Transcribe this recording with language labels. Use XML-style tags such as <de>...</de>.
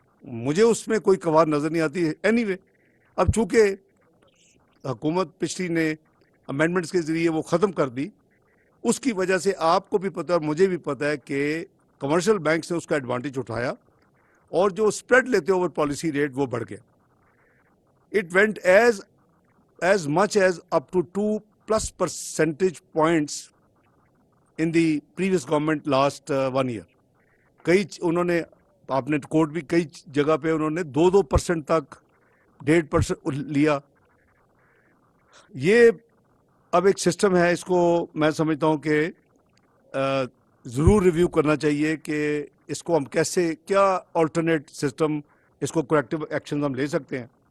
<ur>مجھے اس میں کوئی قوار نظر نہیں آتی. اینی وے اب چونکہ حکومت پچھلی نے امینڈمنٹس کے ذریعے وہ ختم کر دی, اس کی وجہ سے آپ کو بھی پتہ اور مجھے بھی پتہ ہے کہ کمرشل بینکس نے اس کا ایڈوانٹیج اٹھایا, اور جو اسپریڈ لیتے اوور پالیسی ریٹ وہ بڑھ گیا.</ur> <en>It went as much as up to 2+ percentage points in the previous government last 1 year.</en> <ur>کئی انہوں نے, آپ نے کوٹ بھی کئی جگہ پہ انہوں نے 2% تک 1.5% لیا. یہ اب ایک سسٹم ہے, اس کو میں سمجھتا ہوں کہ ضرور ریویو کرنا چاہیے کہ اس کو ہم کیسے, کیا آلٹرنیٹ سسٹم, اس کو کریکٹیو ایکشنز ہم لے سکتے ہیں.</ur>